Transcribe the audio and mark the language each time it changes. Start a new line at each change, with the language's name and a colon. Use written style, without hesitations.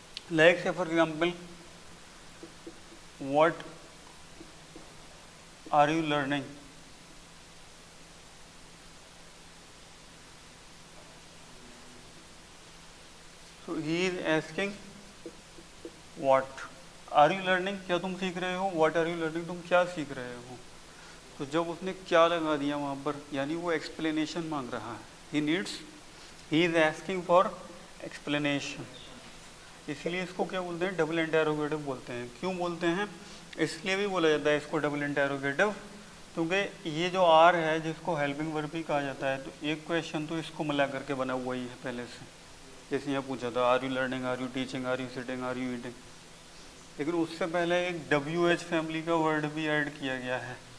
English: Like say for example, what are you learning? So he is asking what are you learning?
Hindi: क्या तुम सीख रहे हो?
English: What are you learning?
Hindi: तुम क्या सीख रहे हो? तो जब उसने क्या लगा दिया वहाँ पर, यानी वो explanation मांग रहा है.
English: He is asking for explanation.
Hindi: इसलिए इसको क्या बोलते हैं? डबल इंटेरोगेटिव बोलते हैं. क्यों बोलते हैं? इसलिए भी बोला जाता है इसको डबल इंटेरोगेटिव, क्योंकि ये जो आर है जिसको हेल्पिंग वर्ब भी कहा जाता है, तो एक क्वेश्चन तो इसको मिला करके बना हुआ ही है पहले से. जैसे यहाँ पूछा था are you learning, are you teaching, are you sitting, are you eating, लेकिन उससे पहले एक WH फैमिली का वर्ड भी ऐड किया गया है.